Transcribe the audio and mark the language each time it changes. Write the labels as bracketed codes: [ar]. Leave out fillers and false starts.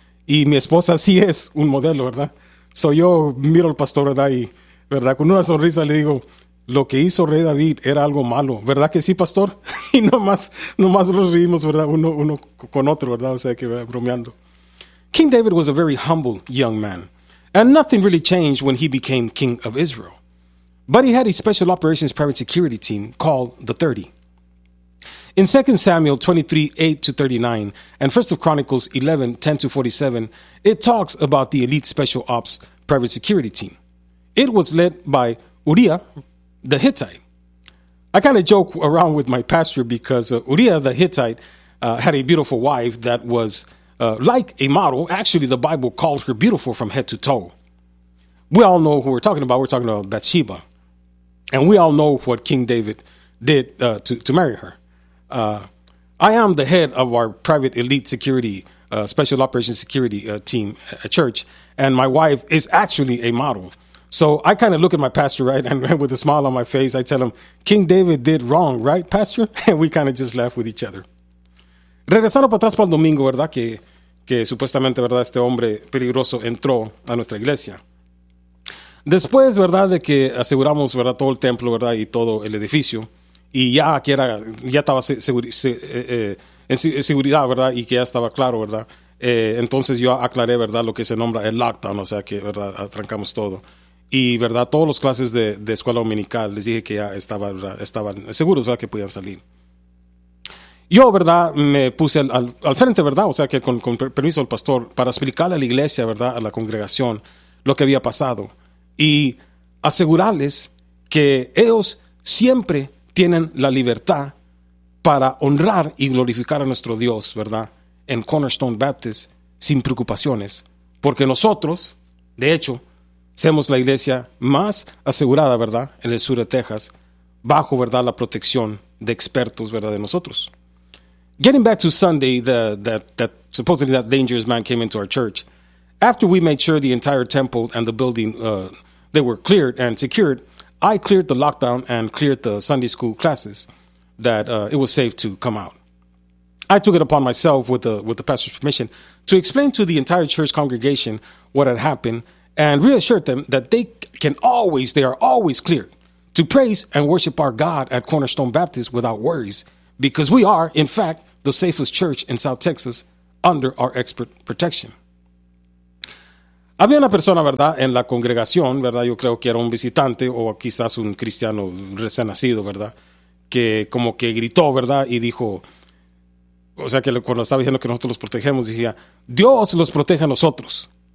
[es] Y mi esposa sí es un modelo, ¿verdad? So yo miro al pastor, ¿verdad?, y, ¿verdad?, con una sonrisa le digo, lo que hizo rey David era algo malo, ¿verdad que sí, pastor? Y nomás nos reímos, ¿verdad?, uno con otro, ¿verdad? O sea, que bromeando. [en] King David was a very humble young man. And nothing really changed when he became king of Israel. But he had a special operations private security team called the 30. In 2 Samuel 23:8-39 and 1 Chronicles 11:10-47, it talks about the elite special ops private security team. It was led by Uria the Hittite. I kind of joke around with my pastor because Uria the Hittite had a beautiful wife that was like a model. Actually, the Bible calls her beautiful from head to toe. We all know who we're talking about. We're talking about Bathsheba. And we all know what King David did to marry her. I am the head of our private elite security, special operations security team at church. And my wife is actually a model. So I kind of look at my pastor, right? And with a smile on my face, I tell him, King David did wrong, right, pastor? And we kind of just laugh with each other. [es] Regresando para atrás para el domingo, ¿verdad? Que supuestamente, ¿verdad?, este hombre peligroso entró a nuestra iglesia. Después, ¿verdad?, de que aseguramos, ¿verdad?, todo el templo, ¿verdad?, y todo el edificio, y ya que era, ya estaba en seguridad, ¿verdad?, y que ya estaba claro, ¿verdad?, entonces yo aclaré, ¿verdad?, lo que se nombra el lockdown, o sea que, ¿verdad?, atrancamos todo. Y, ¿verdad?, todas las clases de escuela dominical, les dije que ya estaban seguros, ¿verdad?, que podían salir. Yo, ¿verdad?, me puse al frente, ¿verdad?, o sea que con permiso del pastor, para explicarle a la iglesia, ¿verdad?, a la congregación, lo que había pasado. Y asegurarles que ellos siempre tienen la libertad para honrar y glorificar a nuestro Dios, ¿verdad?, en Cornerstone Baptist, sin preocupaciones. Porque nosotros, de hecho, somos la iglesia más asegurada, ¿verdad?, en el sur de Texas, bajo, ¿verdad?, la protección de expertos, ¿verdad?, de nosotros. [en] Getting back to Sunday, that supposedly that dangerous man came into our church. After we made sure the entire temple and the building, they were cleared and secured, I cleared the lockdown and cleared the Sunday school classes that it was safe to come out. I took it upon myself with the pastor's permission to explain to the entire church congregation what had happened and reassured them that they are always cleared to praise and worship our God at Cornerstone Baptist without worries. Because we are, in fact, the safest church in South Texas under our expert protection. [es] Había una persona, ¿verdad?, en la congregación, ¿verdad?, yo creo que era un visitante o quizás un cristiano recién nacido, ¿verdad?, que como que gritó, ¿verdad?, y dijo, O sea, que cuando estaba diciendo que nosotros los protegemos, decía, Dios los protege a nosotros.